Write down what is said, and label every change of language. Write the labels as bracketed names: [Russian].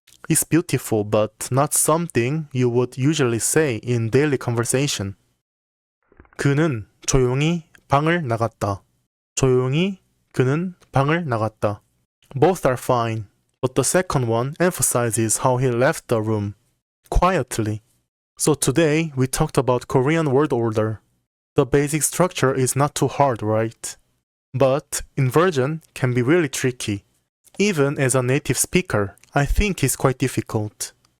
[English] It's beautiful, but not something you would usually say in daily conversation. [Korean] 그는 조용히 방을 나갔다. 조용히 그는 방을 나갔다. [English] Both are fine, but the second one emphasizes how he left the room, quietly. So today we talked about Korean word order. The basic structure is not too hard, right? But inversion can be really tricky. Even as a native speaker, I think it's quite difficult.